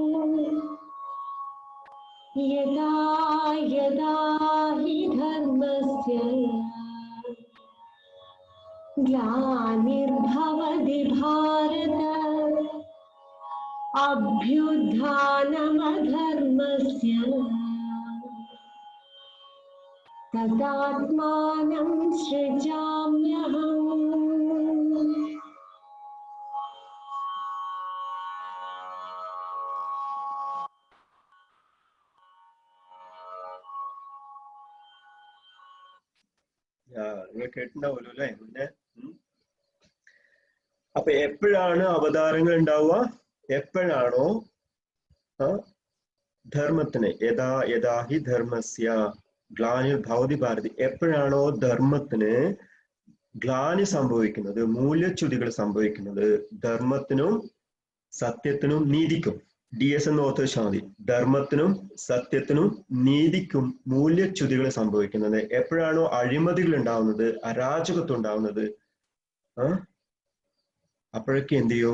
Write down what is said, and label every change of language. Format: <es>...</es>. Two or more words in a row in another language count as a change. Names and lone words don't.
<sa>യഥാ യഥാ ഹി ധർമ്മസ്യ ഗ്ലാനിർഭവതി ഭാരത അഭ്യുത്ഥാനമധർമ്മസ്യ തദാത്മാനം സൃജാമ്യഹം.</sa> <ml>നിങ്ങൾ കേട്ടിട്ടുണ്ടാവുമല്ലോ അല്ലെ മുന്നേ. അപ്പൊ എപ്പോഴാണ് അവതാരങ്ങൾ ഉണ്ടാവുക? എപ്പോഴാണോ ധർമ്മത്തിന്,</ml> <sa>യഥാ യഥാ ഹി ധർമ്മസ്യ ഗ്ലാനിർ ഭവതി ഭാരതി,</sa> <ml>എപ്പോഴാണോ ധർമ്മത്തിന് ഗ്ലാനി സംഭവിക്കുന്നത്, മൂല്യച്യുതികൾ സംഭവിക്കുന്നത് ധർമ്മത്തിനും സത്യത്തിനും നീതിക്കും. DS എന്ന് ഓർത്ത് വെച്ചാൽ മതി. ധർമ്മത്തിനും സത്യത്തിനും നീതിക്കും മൂല്യച്യുതികൾ സംഭവിക്കുന്നത് എപ്പോഴാണോ അഴിമതികൾ ഉണ്ടാവുന്നത്, അരാജകത്വം ഉണ്ടാവുന്നത്, അപ്പോഴൊക്കെ എന്ത് ചെയ്യും?</ml>